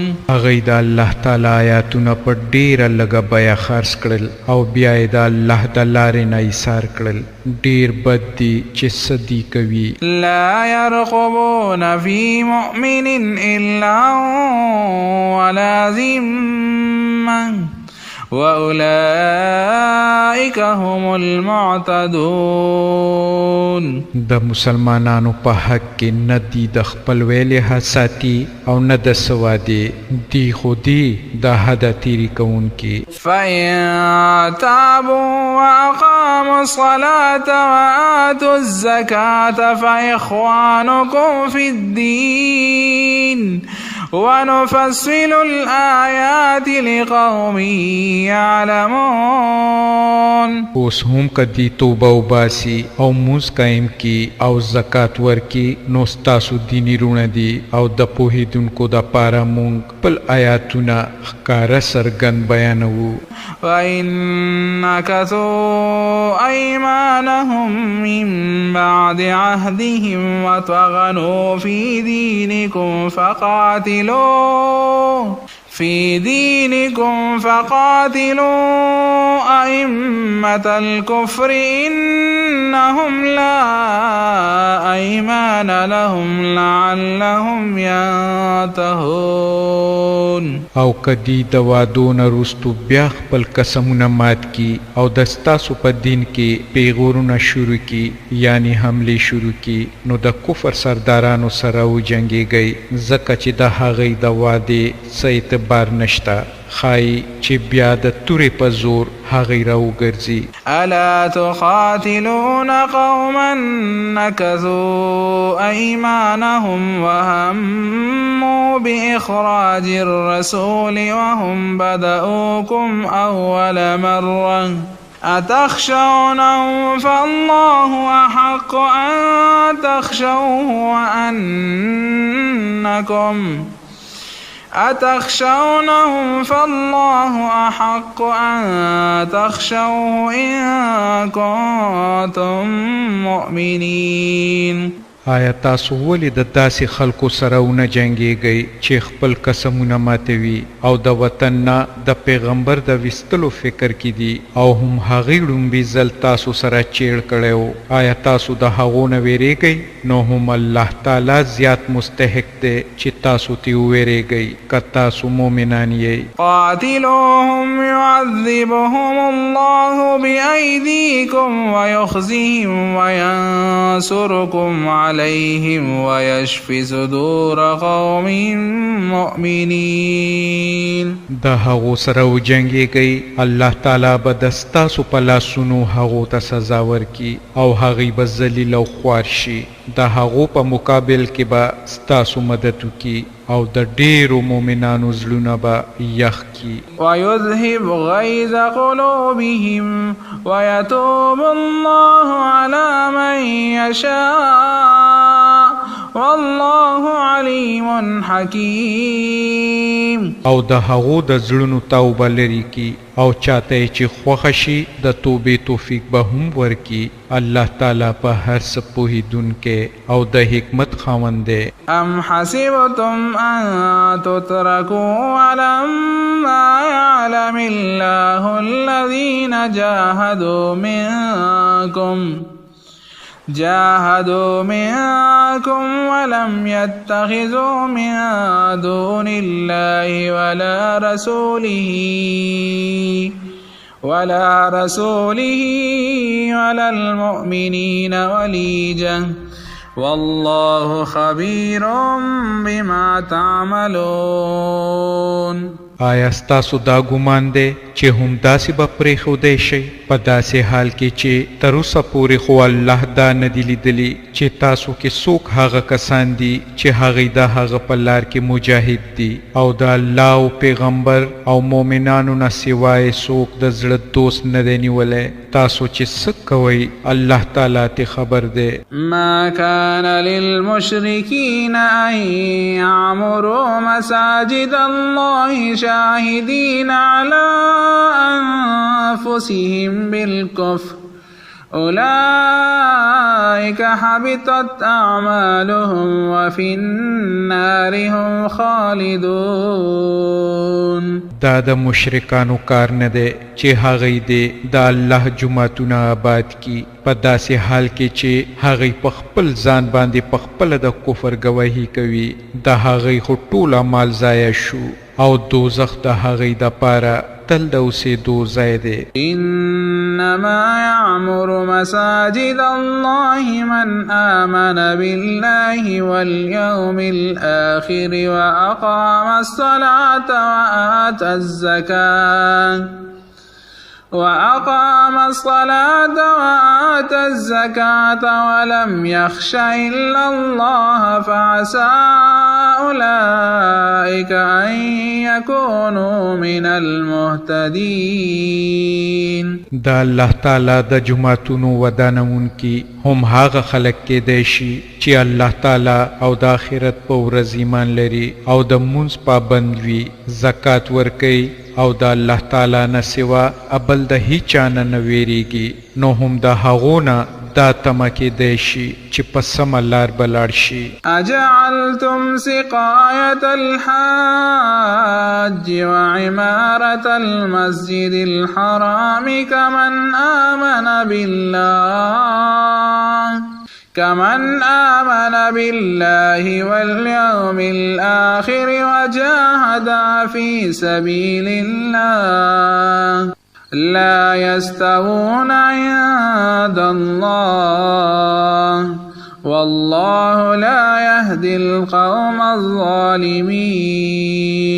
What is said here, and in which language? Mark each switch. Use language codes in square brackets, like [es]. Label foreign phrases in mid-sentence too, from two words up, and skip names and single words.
[ps] هغوی د الله تعالی آیاتونه په ډیره لږه بیه خرڅ کړل او بیا یې د الله د لارې نه ایثار کړل. ډیر بد دي چې څه دي کوي. [ar] لا يرقبون في مؤمن إلا ولا ذمة وَأُولَئِكَ هُمُ الْمُعْتَدُونَ. [ps] د مسلمانانو په حق کې نه دي د خپلوۍ لحاظ ساتي او نه د څه وادې دي خو دي د حده تېري کوونکي. [ar] فَإِن تَابُوا وَأَقَامُوا الصَّلَاةَ وَآتُوا الزَّكَاةَ فَإِخْوَانُكُمْ فِي الدِّينِ ونفصل الآيات لقوم يعلمون. [ps] اوس هم کدی توبه وباسي او مونځ قایم کی او زکات ورکی نو ستاسو دینی رونه دي او د پوهیدونکو د پاره مونږ خپل آیاتونه ښکاره څرګند بیانوو. [ar] وَإِن نَكَثُوا أَيْمَانَهُم مِّن بَعْدِ عَهْدِهِمْ وَطَغَنُوا فِي دِينِكُمْ فقاتلوا أئمة الكفر إنهم لا أيمان لهم لعلهم ينتهون. [ps] او کدی د وادونه رستو بیا خپل قسمونه مات کی او د ستاسو په دین کې پیغورونه شروع کی یعنی حمله شروع کی نو د کفر سردارانو سره وجنګیږئ ځکه چې د هغې د وادې څه اعتبار نشته خای چې بیا د تورې په زور هغې راوګرځي. [ar] الا تقاتلون قوما نكثوا ايمانهم وهموا باخراج الرسول وهم بدؤوكم اول مره أتخشونهم فالله أحق أن تخشوه إن كنتم مؤمنين. [ps] آیا تاسو ولې د داسې خلکو سره ونه جنګېږئ چې خپل قسمونه ماتوي او د وطن نه د پیغمبر د ویستلو فکر کې دي او هم هغې ړومبي ځل تاسو سره چیړ کړی و؟ آیا تاسو د هغو نه ویرېږئ؟ نو هم الله تعالی زیات مستحق دی چې تاسو ترې وویرېږئ که تاسو مؤمنان یئ. [ar] قاتلوهم يعذبهم الله بأيديكم ويخزهم وينصركم عليهم ويشفي صدور قوم مؤمنين. [ps] د هغو سره وجنګېږئ، الله تعالی به د ستاسو په لاسونو هغو ته سزا ورکړي او هغوی به ذلیل او خوار شي. د هغو په مقابل کې به ستاسو مدد وکړي او د ډېرو مؤمنانو زړونه به یخ کړي. [ar] ويذهب غيظ قلوبهم ويتوب الله على من يشاء والله عليم حكيم. [ps] او د هغو د زړونو توبه لري کی او چاته چې خوښه شي د توبې توفیق به هم ورکي. الله تعالی په هر څه پوهیدونکی او د حکمت خاوند دی. [ar] ام حسبتم ان تتركوا ولما يعلم الله الذين جاهدوا منكم ولم يتخذوا من دون الله ولا رسوله ولا المؤمنين وليجا والله خبير بما تعملون. [ps] آیا ستاسو دا ګمان دی چې هم داسې به پرېښودی شئ په داسې حال کې چې تر اوسه پورې خو الله دا نه دي لیدلي چې تاسو کې څوک هغه کسان دي چې هغوی د هغه په لار کې مجاهد دي او د الله او پیغمبر او مؤمنانو نه سوای څوک د زړه دوست نه دی نیولی؟ تاسو چې څه کوئ الله تعالی ته خبر دی. [ar] ما كان للمشركين أن يعمروا مساجد الله شاهدين على أنفسهم بالكفر أولئك حبطت أعمالهم وفي النار هم خالدون. [ps] دا د مشرکانو کار نه دی چې هغوی دې د الله جوماتونه آباد کي په داسې حال کې چې هغوی په خپل ځان باندې په خپله د کفر ګواهي کوي. د هغوی خو ټول اعمال ضایع شو او دوزخ د هغوی دپاره تل د اوسېدو ځای دی. [ar] انما يعمر مساجد الله من آمن بالله واليوم الآخر وأقام الصلاة وآتى الزكاة ولم يخش إلا الله فعسى أولئك أن يكونوا من المهتدين. [ps] دا الله تعالی د جماعتونو ودانونکي هم هغه خلک کېدی شي چې الله تعالی او د آخرت په ورځ ایمان لري او د مونځ پابند وي، زکات ورکوي او د الله تعالی نه سوا ابل د هیچا نه ویریږي. نو هم د هغو نه دا تمه کېدی شي چې په سمه لار به لاړ شي. [ar] اجعلتم سقاية الحاج وعمارة المسجد الحرام كمن آمن بالله واليوم الآخر وجاهد في سبيل الله لا يستوون عند الله والله لا يهدي القوم الظالمين.